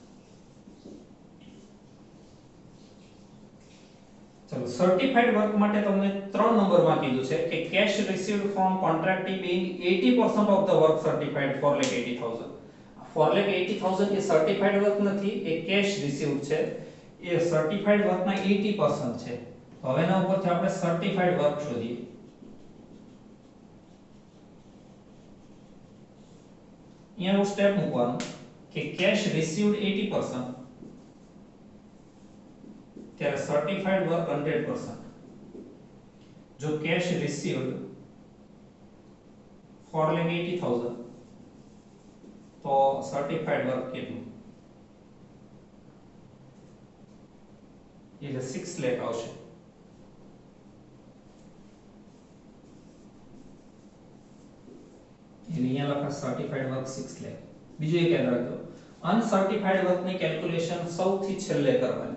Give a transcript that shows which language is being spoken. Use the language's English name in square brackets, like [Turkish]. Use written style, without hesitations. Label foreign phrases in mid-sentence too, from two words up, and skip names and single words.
[English] चलो certified work [Gujarati] માટે તમને 3 નંબરમાં કીધું છે કે [English] cash received from contractee being 80% of the work certified 4,80,000. [Gujarati] 4,80,000 એ [English] certified work [Gujarati] નથી, એ [English] cash received [Gujarati] છે. એ [English] certified workના [Gujarati] 80% છે. તો હવે એના ઉપરથી આપણે [English] certified work [Gujarati] શોધીએ. [Hindi] यहाँ वो स्टेप [Gujarati] મૂકવાનું કે [English] cash received [Gujarati] 80% ત્યારે [English] certified work [Gujarati] 100%. જો [English] cash received [Gujarati] 4,80,000 તો [English] certified work [Gujarati] કેટલું એટલે 6 લાખ આવશે. અહીંયા લખા [English] certified work [Gujarati] 6 લાખ. બીજું એક યાદ રાખજો [English] uncertified workની calculation [Gujarati] સૌથી છેલ્લે કરવાની.